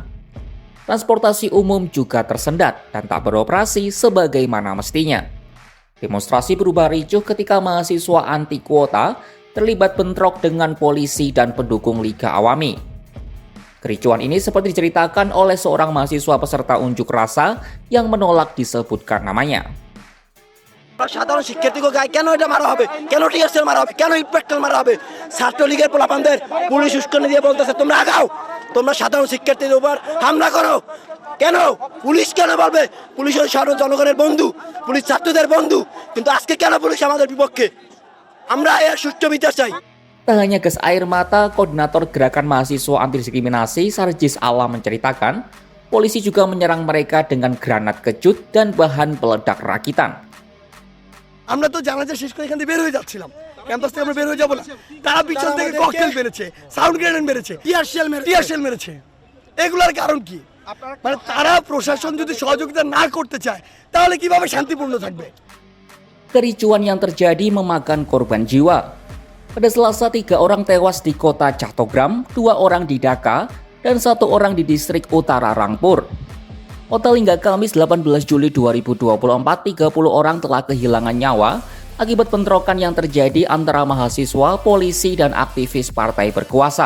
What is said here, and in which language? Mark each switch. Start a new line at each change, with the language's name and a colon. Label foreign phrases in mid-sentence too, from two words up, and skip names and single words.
Indonesian: Transportasi umum juga tersendat dan tak beroperasi sebagaimana mestinya. Demonstrasi berubah ricuh ketika mahasiswa anti kuota terlibat bentrok dengan polisi dan pendukung Liga Awami. Kericuan ini seperti diceritakan oleh seorang mahasiswa peserta unjuk rasa yang menolak disebutkan namanya.
Bangla: সাধারণ শিক্ষার্থীকে গায়ে কেন এটা মারা হবে, কেন টিয়ারশেল মারা হবে, কেন ইটপাটকেল মারা হবে? ছাত্রলীগের পোলাপানদের পুলিশ উস্কানি দিয়ে বলতেছে তোমরা আগাও, তোমরা সাধারণ শিক্ষার্থীদের উপর হামলা করো। কেন পুলিশ কেন বলবে? পুলিশ ওই সাধারণ জনগণের বন্ধু, পুলিশ ছাত্রদের বন্ধু, কিন্তু আজকে কেন পুলিশ আমাদের বিপক্ষে? আমরা এর সুষ্ঠু বিচার চাই।
Indonesian: Tak hanya gas air mata, koordinator gerakan mahasiswa anti diskriminasi Sarjis Alam menceritakan, polisi juga menyerang mereka dengan granat kecut dan bahan peledak rakitan.
Bangla: আমরা তো জানাজা শেষ করে এখান থেকে বের হয়ে যাচ্ছিলাম, ক্যাম্পাস থেকে আমরা বের হয়ে যাবো না, তারা পিছন থেকে ককটেল মেরেছে,
English: sound grenade
Bangla: মেরেছে, টিয়ারশেল মেরেছে। এগুলোর কারণ কি? মানে তারা প্রশাসন যদি সহযোগিতা না করতে চায় তাহলে কিভাবে শান্তিপূর্ণ থাকবে?
Indonesian: Kericuan yang terjadi memakan korban jiwa. Pada Selasa, 3 orang tewas di kota Chattogram, 2 orang di Dhaka, dan 1 orang di distrik utara Rangpur. Total hingga Kamis 18 Juli 2024, 30 orang telah kehilangan nyawa akibat bentrokan yang terjadi antara mahasiswa, polisi, dan aktivis partai berkuasa.